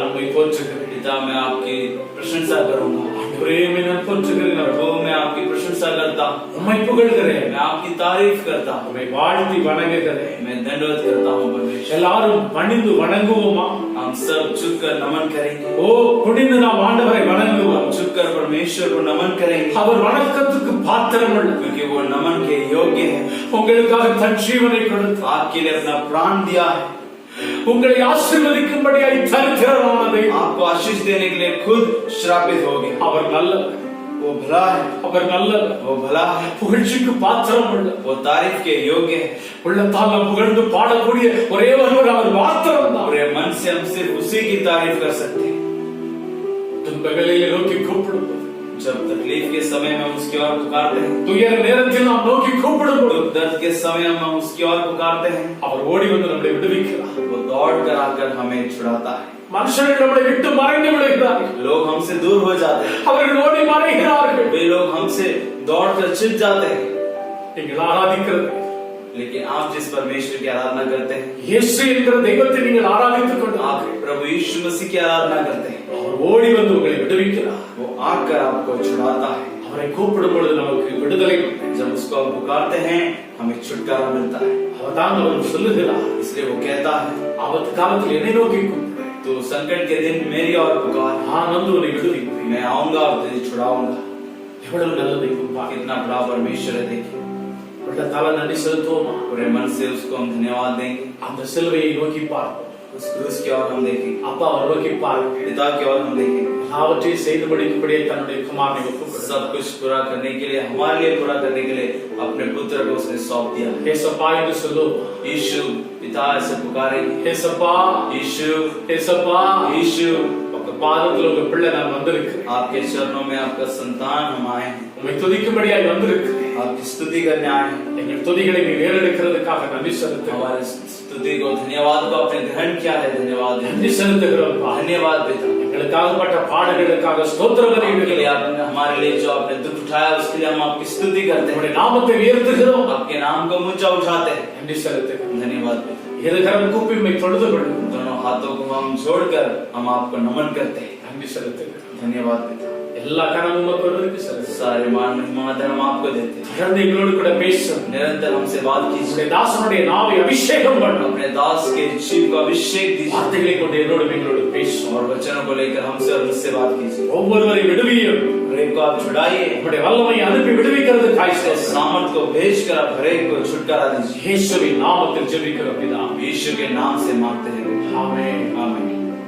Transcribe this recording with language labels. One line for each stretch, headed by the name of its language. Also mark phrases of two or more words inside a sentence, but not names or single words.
Tamil: போற்றுகிறேன்.
Hindi: पिता मैं आपकी प्रशंसा करूंगा,
Tamil: ஆண்டவரே உம்மை நான் போற்றுகிறேன்.
Hindi: प्रभु मैं आपकी प्रशंसा करता हूँ,
Tamil: உம்மை புகழ்கிறேன்.
Hindi: मैं आपकी तारीफ करता हूँ,
Tamil: உம்மை வாழ்த்தி வணங்குகிறேன்.
Hindi: मैं दंडवत करता हूँ परमेश्वर।
Tamil: எல்லாரும் பணிந்து வணங்குவோமா?
Hindi: हम सब झुककर नमन करेंगे,
Tamil: ஓ குனிந்து நாம் ஆண்டவரை வணங்குவோம்.
Hindi: झुककर परमेश्वर को नमन करेंगे,
Tamil: அவர் வணக்கத்துக்கு பாத்திரம் உள்ளவர்.
Hindi: क्योंकि वो नमन के योग्य है।
Tamil: உங்களுக்காக தன் ஜீவனை கொடுத்தார்.
Hindi: आपके लिए अपना प्राण दिया है,
Tamil: உங்களை ஆசீர்வதிக்கும்படியாய் தரித்திரரானதை
Hindi: आपको आशीष देने के लिए खुद श्रापित हो गए।
Tamil: அவர் நல்லவர்.
Hindi: वो भला है,
Tamil: அவர் நல்லவர்.
Hindi: वो भला है,
Tamil: புகழ்ச்சிக்கு பாத்திரம் உள்ளவர்.
Hindi: वो तारीफ के योग्य है।
Tamil: உள்ளத்தால் நாம் புகழ்ந்து பாடக்கூடிய ஒரே ஒருவர் அவர் மாத்திரம் தான்.
Hindi: पूरे मन से हम सिर्फ उसी की तारीफ कर सकते हैं।
Tamil: துன்பங்களில் நோக்கி கூப்பிடுவோம்.
Hindi: जब तकलीफ के समय में हम उसकी ओर पुकारते हैं,
Tamil: துயர நேரத்தில் நாம் நோக்கி கூப்பிடுவோம்.
Hindi: दुख दर्द के समय में हम उसकी ओर पुकारते हैं,
Tamil: அவர் ஓடி வந்து நம்மை விடுவிக்கிறார்.
Hindi: वो दौड़ कर आकर हमें छुड़ाता है।
Tamil: மனுஷர்கள் நம்மை விட்டு மறைந்து விடுகிறார்கள்.
Hindi: लोग हमसे दूर हो जाते हैं,
Tamil: அவர்கள் ஓடி மறைகிறார்கள்.
Hindi: वे लोग हमसे दौड़ कर छिप जाते हैं,
Tamil: நீங்கள் ஆராதிக்கிறது
Hindi: लेकिन आप जिस परमेश्वर की आराधना करते हैं,
Tamil: இயேசு என்கிற தெய்வத்தை நீங்கள் ஆராதித்துக் கொண்டு
Hindi: आप प्रभु यीशु मसीह की आराधना करते हैं,
Tamil: அவர் ஓடி வந்து உங்களை விடுவிக்கிறார்.
Hindi: वो आकर आपको छुड़ाता है।
Tamil: அவரை கூப்பிடும் பொழுது நமக்கு விடுதலை உண்டு.
Hindi: जब उसको हम पुकारते हैं हमें छुटकारा मिलता है।
Tamil: அவர் தான் அவர் சொல்லுகிறார்,
Hindi: इसलिए वो कहता है,
Tamil: ஆபத்து காலத்தில் என்னை நோக்கி கூப்பிடு,
Hindi: तो संकट के दिन मेरी ओर पुकार,
Tamil: நான் வந்து உன்னை விடுவிப்பேன்.
Hindi: मैं आऊंगा और तुझे छुड़ाऊंगा।
Tamil: எவ்வளவு நல்ல தெய்வம் பாருங்கள்.
Hindi: कितना बड़ा परमेश्वर है, देखिए।
Tamil: உள்ளத்தால நன்றி செலுத்துவோமா?
Hindi: पूरे मन से उसको हम धन्यवाद देंगे।
Tamil: அந்த சிலுவையை நோக்கி பார்ப்போம்.
Hindi: उस क्रूस की ओर हम देखेंगे,
Tamil: அப்பாவை நோக்கி பாருங்கள்.
Hindi: पिता की ओर हम देखेंगे।
Tamil: எல்லாவற்றையும் செய்து முடிக்கும்படியே தன்னுடைய குமாரனை ஒப்புக்கொடுத்தார்.
Hindi: सब कुछ पूरा करने के लिए, हमारे लिए पूरा करने के लिए अपने पुत्र को उसने सौंप दिया।
Tamil: ஏசப்பா என்று சொல்லுவோம்.
Hindi: यीशु पिता से पुकारेंगे,
Tamil: ஏசப்பா,
Hindi: यीशु
Tamil: ஏசப்பா,
Hindi: यीशु,
Tamil: உங்க பாதத்தில் உங்க பிள்ளை நான் வந்திருக்கிறேன்.
Hindi: आपके चरणों में आपका संतान हम आए हैं,
Tamil: உம்மை துதிக்கும்படியாய் வந்திருக்கிறேன்.
Hindi: आपकी स्तुति करने आए हैं।
Tamil: எங்கள் துதிகளை நீ ஏறெடுக்கிறதுக்காக நன்றி செலுத்துகிறோம்.
Hindi: हमारे स्तुति को, धन्यवाद को आपने ग्रहण किया है, धन्यवाद है।
Tamil: நன்றி செலுத்துகிறோம்.
Hindi: धन्यवाद पिता,
Tamil: எங்களுக்காகப்பட்ட பாடுகளுக்காக ஸ்தோத்திரம்
Hindi: आपके लिए
Tamil: பண்ணுகிறோம்.
Hindi: आपने हमारे लिए जो आपने दुख उठाया उसके लिए हम आपकी स्तुति करते हैं,
Tamil: உம்முடைய நாமத்தை உயர்த்துகிறோம்.
Hindi: आपके नाम को ऊंचा उठाते हैं।
Tamil: நன்றி செலுத்துகிறோம்.
Hindi: धन्यवाद पिता,
Tamil: இருகரம் கூப்பி உம்மை தொழுது கொள்ளும்.
Hindi: दोनों हाथों को हम जोड़कर हम आपको नमन करते हैं।
Tamil: நன்றி செலுத்துகிறோம்.
Hindi: धन्यवाद पिता,
Tamil: எல்லா கனமும் உமக்கு ஒருவருக்கு செலுத்துகிறோம்.
Hindi: सारे मान महिमा हम आपको देते हैं।
Tamil: தொடர்ந்து எங்களோடு கூட பேசும்.
Hindi: निरंतर हमसे बात कीजिए,
Tamil: உம்முடைய தாசனுடைய நாவை अभिषेகம் பண்ணும்.
Hindi: अपने दास के जीव को अभिषेक दीजिए
Tamil: வார்த்தைகளை கொண்டு என்னோடு எங்களோடு பேசும்.
Hindi: और वचनों को लेकर हमसे और मुझसे बात कीजिए।
Tamil: ஒவ்வொருவரை விடுவியும்.
Hindi: हरेक को आप छुड़ाइए,
Tamil: உம்முடைய வல்லமையை அனுப்பி விடுவிக்கிறதுக்காய்
Hindi: इसके सामर्थ को भेजकर आप हरेक को छुटकारा दीजिए।
Tamil: இயேசுவின் நாமத்தில் ஜெபிக்கிறோம் பிதாவே.
Hindi: यीशु के नाम से मांगते हैं,
Tamil: ஆமென்.
Hindi: आमीन।